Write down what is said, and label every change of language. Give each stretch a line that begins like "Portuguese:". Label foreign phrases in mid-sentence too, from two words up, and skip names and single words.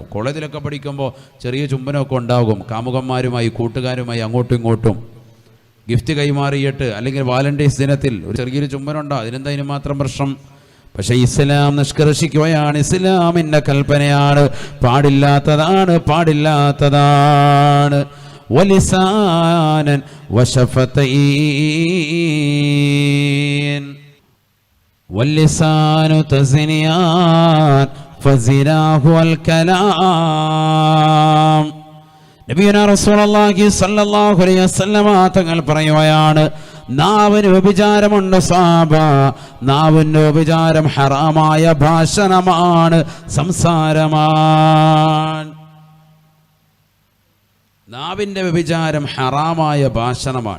Malayalam: കോളേജിലൊക്കെ പഠിക്കുമ്പോൾ ചെറിയ ചുംബനമൊക്കെ ഉണ്ടാകും. കാമുകന്മാരുമായി കൂട്ടുകാരുമായി അങ്ങോട്ടും ഇങ്ങോട്ടും ഗിഫ്റ്റ് കൈമാറിയിട്ട്, അല്ലെങ്കിൽ വാലന്റൈൻസ് ദിനത്തിൽ ഒരു ചെറിയൊരു ചുംബനം ഉണ്ടാവും. അതിനെന്താ ഇതിന് മാത്രം പ്രശ്നം? പക്ഷെ ഇസ്ലാം നിഷ്കർഷിക്കുകയാണ്, ഇസ്ലാമിൻ്റെ കൽപ്പനയാണ്, പാടില്ലാത്തതാണ്, പാടില്ലാത്തതാണ്.
Arabic: واللسان والشفتان واللسان تزنيان فزناه الكلام. نبينا رسول الله صلى الله عليه وسلم
Malayalam: തങ്ങൾ പറയുകയാണ്, നാവിന് വ്യഭിചാരമുണ്ട് സാബ. നാവിൻ്റെ വ്യഭിചാരം ഹറാമായ ഭാഷണമാണ്, സംസാരമാണ്. നാവിൻ്റെ വ്യഭിചാരം ഹറാമായ ഭാഷണമാണ്.